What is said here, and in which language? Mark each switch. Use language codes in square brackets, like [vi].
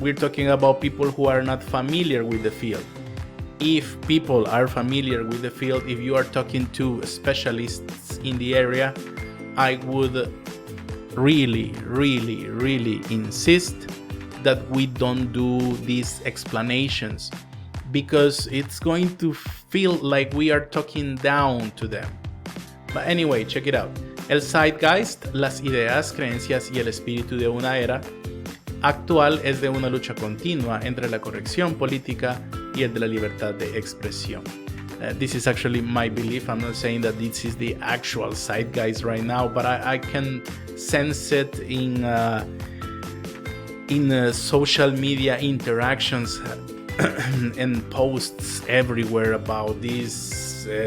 [en] We're talking about people who are not familiar with the field. If people are familiar with the field, if you are talking to specialists in the area, I would really insist that we don't do these explanations, because it's going to feel like we are talking down to them. But anyway, check it out. [es] El zeitgeist, las ideas, creencias y el espíritu de una era actual es de una lucha continua entre la corrección política y el de la libertad de expresión. [en] This is actually my belief. I'm not saying that this is the actual zeitgeist right now, but I can sense it in social media interactions and posts everywhere about this.